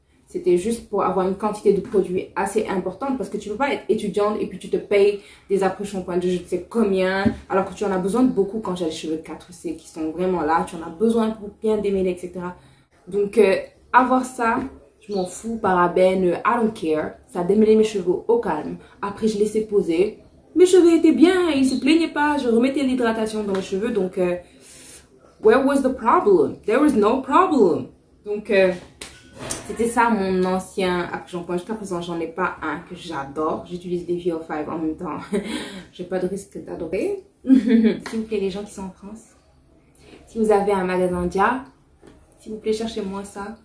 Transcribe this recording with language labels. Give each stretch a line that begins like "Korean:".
French: C'était juste pour avoir une quantité de produits assez importante parce que tu ne peux pas être étudiante et puis tu te payes des après-shampoings de je ne sais combien alors que tu en as besoin de beaucoup quand j'ai les cheveux 4C qui sont vraiment là. Tu en as besoin pour bien démêler, etc. Donc, avoir ça, je m'en fous, parabènes,
English: I don't care.
French: Ça démêlait mes cheveux au calme. Après, je laissais poser. Mes cheveux étaient bien, ils ne se plaignaient pas. Je remettais l'hydratation dans mes cheveux. Donc,
English: where was the problem? There was no problem.
French: Donc, c'était ça mon ancien après-shampoing. Jusqu'à présent, j'en ai pas un que j'adore. J'utilise des VO5 en même temps. J'ai pas de risque d'adorer. S'il vous plaît, les gens qui sont en France, si vous avez un magasin Dia, s'il vous plaît, cherchez-moi ça.